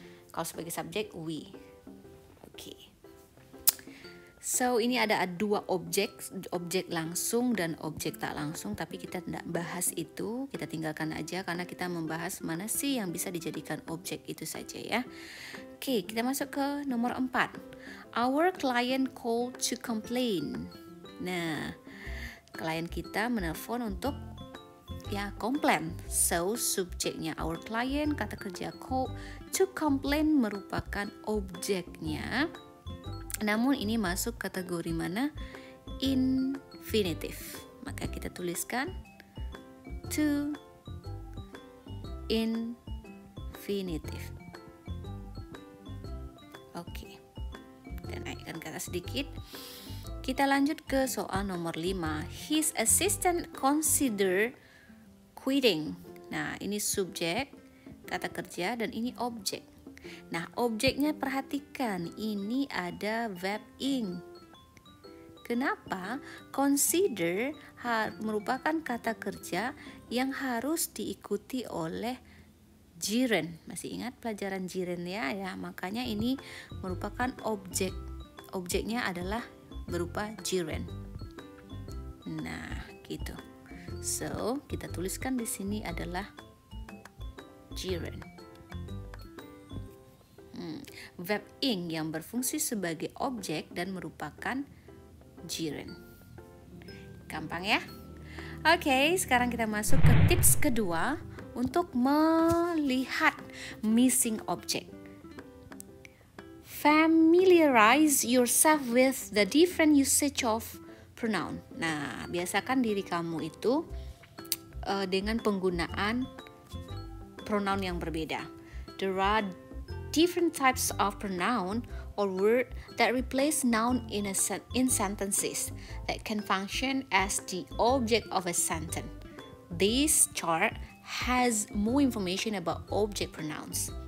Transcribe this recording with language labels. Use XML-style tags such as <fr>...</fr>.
<id>Kalau sebagai subjek we. Oke. So ini ada dua objek langsung dan objek tak langsung, tapi kita tidak bahas itu, kita tinggalkan aja karena kita membahas mana sih yang bisa dijadikan objek itu saja ya. Oke, kita masuk ke nomor 4.</id> <en>Our client called to complain.</en> <id>Nah, klien kita menelpon untuk ya komplain. So subjeknya our client, kata kerja call to complain merupakan objeknya. Namun ini masuk kategori mana? Infinitive. Maka kita tuliskan to infinitive. Oke. Kita naikkan ke atas sedikit. Kita lanjut ke soal nomor 5.</id> <en>His assistant consider quitting.</en> <id>Nah, ini subjek, kata kerja, dan ini objek. Nah, objeknya perhatikan, ini ada verb ing. Kenapa? Consider merupakan kata kerja yang harus diikuti oleh gerund. Masih ingat pelajaran gerund ya? Makanya ini merupakan objek. Objeknya adalah berupa gerund. Nah, gitu. So, kita tuliskan di sini adalah gerund. Verb ing yang berfungsi sebagai objek dan merupakan gerund. Gampang ya? Oke, sekarang kita masuk ke tips kedua untuk melihat missing object.</id> <en>Familiarize yourself with the different usage of pronoun.</en> <id>Nah, biasakan diri kamu itu dengan penggunaan pronoun yang berbeda.</id> <en>There are different types of pronoun or word that replace noun in sentences that can function as the object of a sentence. This chart has more information about object pronouns.</en>